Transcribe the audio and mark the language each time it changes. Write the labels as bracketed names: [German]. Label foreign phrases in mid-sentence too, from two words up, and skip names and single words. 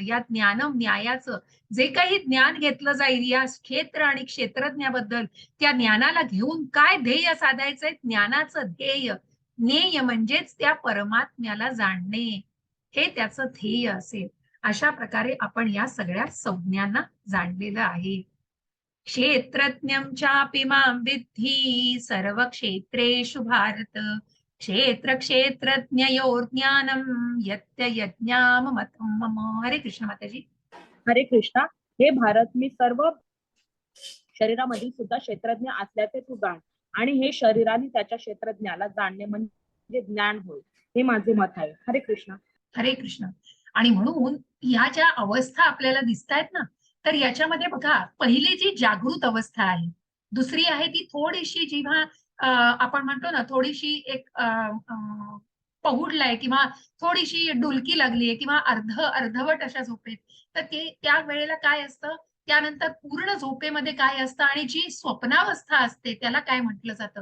[Marathi] या ज्ञानम न्यायाचं जे काही ज्ञान घेतलं जाईल या क्षेत्र आणि क्षेत्रज्ञाबद्दल, त्या ज्ञानाला घेऊन काय ध्येय साधायचंय, ज्ञानाचं ध्येय, ज्ञेय म्हणजेच त्या परमात्म्याला जाणणे, हे त्याचं ध्येय असेल. अशा प्रकारे आपण या सगळ्या संज्ञांना जाणलेलं आहे. [Sanskrit] क्षेत्रज्ञं चापि मां विद्धि सर्व क्षेत्रेषु भारत, क्षेत्र क्षेत्रज्ञयोर्ज्ञानं यज्ञाममतं मम. [Marathi] हरे कृष्ण माताजी. हरे कृष्णा. हे भारत, मी सर्व शरीरामधील सुद्धा क्षेत्रज्ञ असल्याचे तू जाण आणि हे शरीराने त्याच्या क्षेत्रज्ञाला जाणणे म्हणजे ज्ञान होय, हे माझे मत आहे. हरे कृष्ण. हरे कृष्ण. आणि म्हणून या ज्या अवस्था आपल्याला दिसत आहेत ना, तर याच्यामध्ये बघा, पहिली जी जागृत अवस्था आहे, दुसरी आहे ती थोडीशी जेव्हा आपण म्हणतो ना, थोडीशी एक पहुडलाय किंवा थोडीशी डुलकी लागलीये किंवा अर्धवट अशा झोपेत, तर ते त्या वेळेला काय असतं, त्यानंतर पूर्ण झोपेमध्ये काय असतं आणि जी स्वप्नावस्था असते त्याला काय म्हटलं जातं.